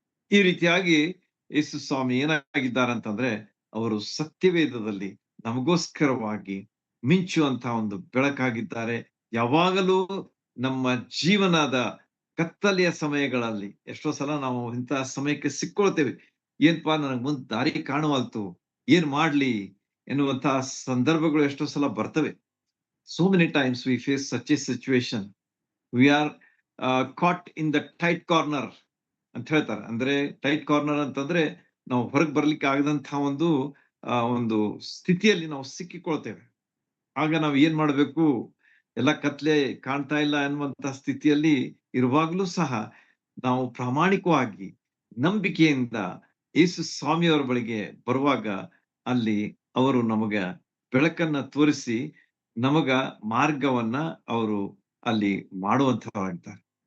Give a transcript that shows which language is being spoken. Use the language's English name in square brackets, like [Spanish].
[Kannada] ಈ ರೀತಿಯಾಗಿ ಯೇಸು ಸ್ವಾಮಿ ಏನಾಗಿದ್ದಾರೆ ಅಂತಂದ್ರೆ, ಅವರು ಸತ್ಯವೇದದಲ್ಲಿ ನಮಗೋಸ್ಕರವಾಗಿ ಮಿಂಚುವಂತಹ ಒಂದು ಬೆಳಕಾಗಿದ್ದಾರೆ. ಯಾವಾಗಲೂ ನಮ್ಮ ಜೀವನದ ಕತ್ತಲೆಯ ಸಮಯಗಳಲ್ಲಿ ಎಷ್ಟೋ ಸಲ ನಾವು ಇಂತಹ ಸಮಯಕ್ಕೆ ಸಿಕ್ಕೊಳ್ತೇವೆ. ಏನ್ಪಾ ನನಗ್ ಮುಂದ್ ದಾರಿ ಕಾಣುವಲ್ತು, ಏನ್ ಮಾಡ್ಲಿ ಎನ್ನುವಂತಹ ಸಂದರ್ಭಗಳು ಎಷ್ಟೋ ಸಲ ಬರ್ತವೆ. [English] So many times we face such a situation. We are caught in the tight corner [Kannada] ಅಂತ ಹೇಳ್ತಾರೆ. ಅಂದ್ರೆ ಟೈಟ್ ಕಾರ್ನರ್ ಅಂತಂದ್ರೆ ನಾವು ಹೊರಗೆ ಬರ್ಲಿಕ್ಕೆ ಆಗದಂತಹ ಒಂದು ಸ್ಥಿತಿಯಲ್ಲಿ ನಾವು ಸಿಕ್ಕಿಕೊಳ್ತೇವೆ. ಆಗ ನಾವು ಏನ್ ಮಾಡ್ಬೇಕು? ಎಲ್ಲ ಕತ್ಲೆ ಕಾಣ್ತಾ ಇಲ್ಲ ಅನ್ನುವಂತಹ ಸ್ಥಿತಿಯಲ್ಲಿ ಇರುವಾಗ್ಲೂ ಸಹ ನಾವು ಪ್ರಾಮಾಣಿಕವಾಗಿ ನಂಬಿಕೆಯಿಂದ ಯೇಸು ಸ್ವಾಮಿಯವರ ಬಳಿಗೆ ಬರುವಾಗ ಅಲ್ಲಿ ಅವರು ನಮಗ ಬೆಳಕನ್ನ ತೋರಿಸಿ ನಮಗ ಮಾರ್ಗವನ್ನ ಅವರು ಅಲ್ಲಿ ಮಾಡುವಂತವಾಗಿದ್ದಾರೆ.